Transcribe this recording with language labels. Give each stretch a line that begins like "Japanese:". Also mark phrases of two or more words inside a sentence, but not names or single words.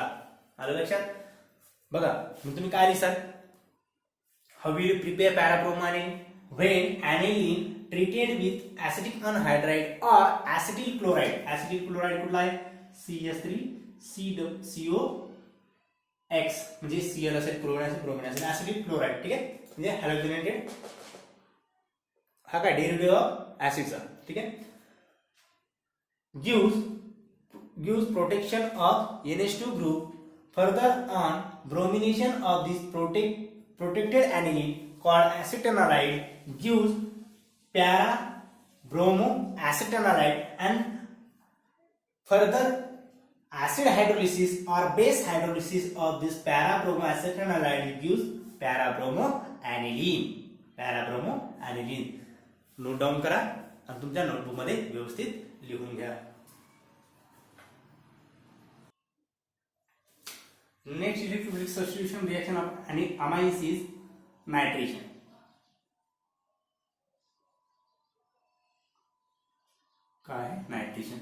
Marathi: आलं लक्षात बघा मग तुम्ही काय लिहिसाल
English: how will you prepare para bromo aniline when aniline treated with acetic anhydride और acetyl chloride. acetyl chloride
Marathi: कुठला आहे CH3 COX म्हणजे Cl असेल क्लोराईड असेल
English: acetic chloride.
Marathi: ठीक आहे म्हणजे हॅलोजनेटेड हा काय
English: derivative of acidचा.
Marathi: ठीक आहे
English: gives protection of NH2 group. Further on, bromination of this protected aniline called acetanilide gives para bromo acetanilide and further acid hydrolysis or base hydrolysis of this para-bromoacetaldehyde gives para-bromoaniline.
Marathi: para-bromoaniline
English: note down
Marathi: करा आणि तुमच्या नोटबुक मध्ये व्यवस्थित लिहून घ्या.
English: next electrophilic substitution reaction of amines is nitration.
Marathi: काय नायट्रेशन?